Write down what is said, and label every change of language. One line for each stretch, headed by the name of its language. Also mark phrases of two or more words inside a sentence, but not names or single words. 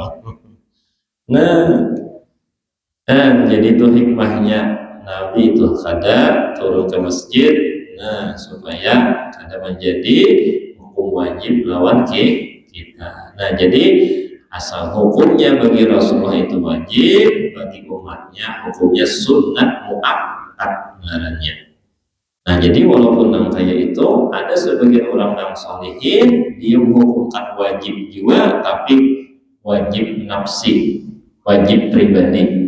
Indonesian: Jadi itu hikmahnya Nabi itu kada turun ke masjid, supaya kada menjadi hukum wajib lawan kita. Jadi asal hukumnya bagi Rasulullah itu wajib, bagi umatnya hukumnya sunnat muakkad ngarannya. Jadi walaupun yang kayak itu ada sebagian orang yang salihin dia menghukumkan wajib juga, tapi wajib nafsi, wajib pribadi.